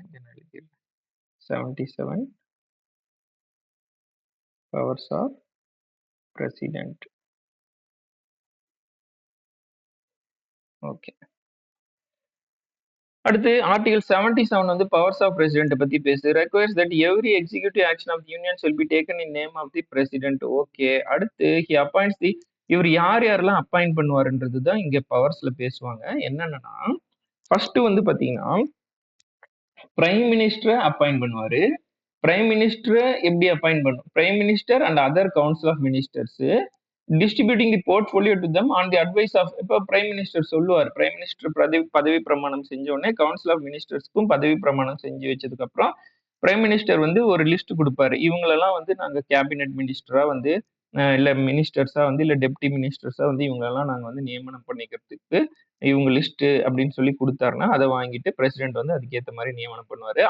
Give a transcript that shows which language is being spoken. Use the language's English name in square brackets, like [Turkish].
[English] இங்க 77 powers of president. Okay. [Tamil] அடுத்து article 77 வந்து பவர்ஸ் ஆஃப் பிரசிடென்ட் பத்தி பேசு. [English] requires that every executive action of the union shall be taken in name of the president. Okay. [Tamil] அடுத்து [English] he appoints the, [Tamil] இவர் யார் யாரெல்லாம் appoint பண்ணுவாருன்றது தான் இங்க பவர்ஸ்ல பேசுவாங்க. என்னன்னா ஃபர்ஸ்ட் வந்து பாத்தீங்கன்னா பிரைம் மினிஸ்டரை அப்பாயிண்ட் பண்ணுவாரு. [English] Prime minister எப்படி appoint பண்ணும்? Prime minister and other council of ministers distributing the portfolio to them on the advice of, [Tamil] இப்போ பிரைம் மினிஸ்டர் சொல்லுவார், பிரைம் மினிஸ்டர் பதவி பிரமாணம் செஞ்ச உடனே கவுன்சில் ஆஃப் மினிஸ்டர்ஸ்க்கும் பதவி பிரமாணம் செஞ்சு வச்சதுக்கு அப்புறம் பிரைம் மினிஸ்டர் வந்து ஒரு லிஸ்ட் கொடுப்பாரு, இவங்களெல்லாம் வந்து நாங்க கேபினெட் மினிஸ்டரா வந்து இல்ல மினிஸ்டர்ஸா வந்து இல்ல டெப்டி மினிஸ்டர்ஸா வந்து இவங்களெல்லாம் நாங்க வந்து நியமனம் பண்ணிக்கிறதுக்கு இவங்க லிஸ்ட் அப்படின்னு சொல்லி கொடுத்தாருன்னா அதை வாங்கிட்டு பிரசிடென்ட் வந்து அதுக்கேற்ற மாதிரி நியமனம் பண்ணுவாரு.